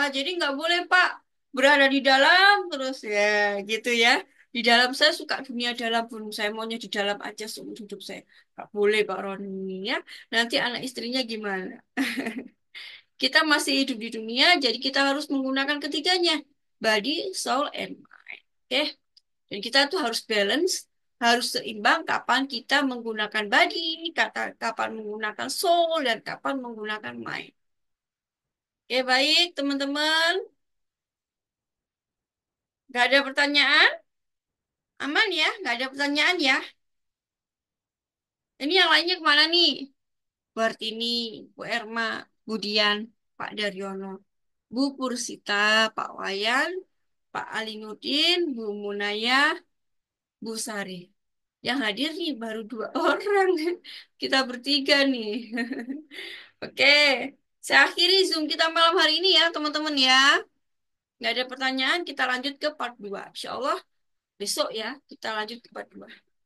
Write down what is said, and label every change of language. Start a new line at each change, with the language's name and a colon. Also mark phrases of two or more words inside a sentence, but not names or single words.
Indonesian: Jadi nggak boleh, Pak, berada di dalam terus ya, gitu ya. Di dalam saya suka dunia dalam pun saya maunya di dalam aja seumur hidup saya. Nggak boleh, Pak Roni ya. Nanti anak istrinya gimana? Kita masih hidup di dunia, jadi kita harus menggunakan ketiganya.
English: Body, soul, and mind.
Indonesian: Oke? Dan kita tuh harus balance, harus seimbang kapan kita menggunakan body, kapan menggunakan soul, dan kapan menggunakan mind. Oke, baik teman-teman. Gak ada pertanyaan? Aman ya? Gak ada pertanyaan ya? Ini yang lainnya kemana nih? Bu Artini, Bu Erma, Bu Dian, Pak Daryono, Bu Pursita, Pak Wayan, Pak Alinuddin, Bu Munaya, Bu Sari. Yang hadir nih baru 2 orang. Kita bertiga nih. Oke, saya akhiri Zoom kita malam hari ini ya, teman-teman ya. Nggak ada pertanyaan, kita lanjut ke part 2.
Arabic: إن شاء الله
Indonesian: besok ya, kita lanjut ke part 2.